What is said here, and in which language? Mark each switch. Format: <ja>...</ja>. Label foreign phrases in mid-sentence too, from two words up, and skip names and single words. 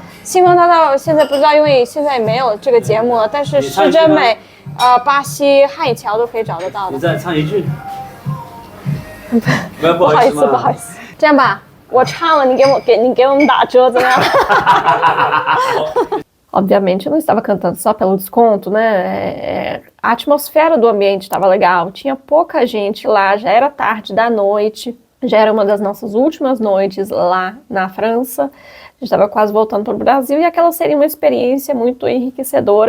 <zh>星光大道现在不知道，因为现在没有这个节目了。但是施珍美，巴西汉语桥都可以找得到的。你再唱一句。不好意思，不好意思。这样吧，我唱了，你给我们打折怎么样？</zh> <pt>Obviamente eu não estava cantando só pelo desconto, né? A atmosfera do ambiente estava legal, tinha pouca gente lá, já era tarde da noite, já era uma das nossas últimas noites lá na França, a gente estava quase voltando para o Brasil e aquela seria uma experiência muito enriquecedora.</pt>